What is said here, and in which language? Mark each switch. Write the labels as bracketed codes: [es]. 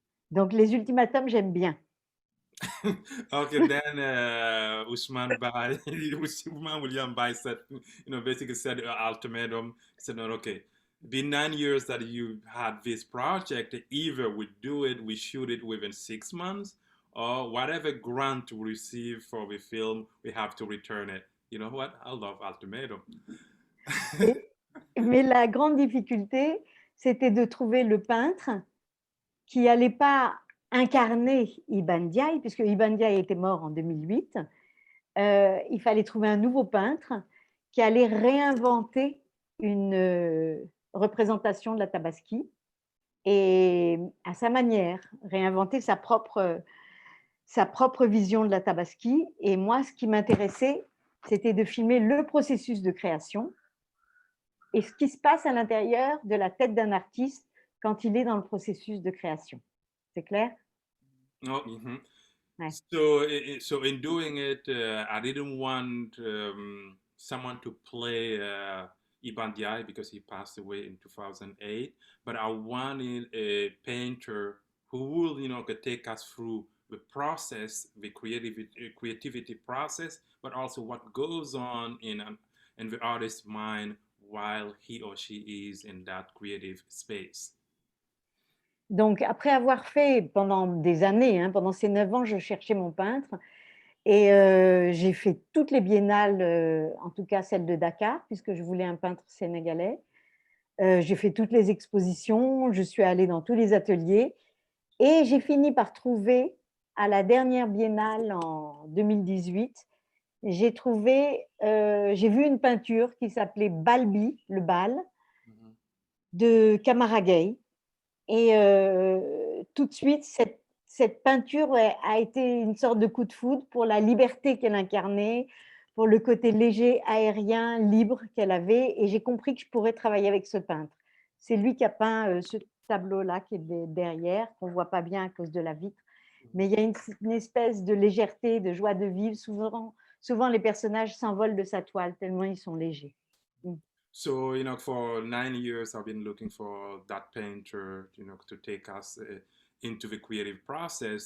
[fr] Donc, les ultimatums, j'aime bien. [en] Okay, then Usman Bai, Usman William Bai said, basically said ultimatum, said, no, okay, been 9 years that you had this project, either we do it, we shoot it within 6 months, or whatever grant we receive for the film, we have to return it. You know what? I love ultimatum. [fr] Mais la grande difficulté, c'était de trouver le peintre qui n'allait pas incarner Iban Diaye, puisque Iban Diaye était mort en 2008. Il fallait trouver un nouveau peintre qui allait réinventer une représentation de la Tabaski et à sa manière, réinventer sa propre vision de la Tabaski. Et moi, ce qui m'intéressait, c'était de filmer le processus de création et ce qui se passe à l'intérieur de la tête d'un artiste quand il est dans le processus de création. C'est clair? Oh, mm-hmm. Ouais. [en] So in doing it, I didn't want someone to play Iban Diaye because he passed away in 2008, but I wanted a painter who will, could take us through the process, the creativity process, but also what goes on in the artist's mind while he or she is in that creative space. [fr] Donc, après avoir fait pendant des années, pendant ces 9 ans, je cherchais mon peintre et j'ai fait toutes les biennales, en tout cas celle de Dakar, puisque je voulais un peintre sénégalais. J'ai fait toutes les expositions, je suis allée dans tous les ateliers et j'ai fini par trouver, à la dernière biennale en 2018, j'ai vu une peinture qui s'appelait Balbi, le bal, de Camara Gay. Et tout de suite, cette peinture a été une sorte de coup de foudre pour la liberté qu'elle incarnait, pour le côté léger, aérien, libre qu'elle avait. Et j'ai compris que je pourrais travailler avec ce peintre. C'est lui qui a peint ce tableau-là qui est derrière, qu'on ne voit pas bien à cause de la vitre. Mais il y a une espèce de légèreté, de joie de vivre. Souvent les personnages s'envolent de sa toile tellement ils sont légers. [en] So, for 9 years, I've been looking for that painter, to take us into the creative process.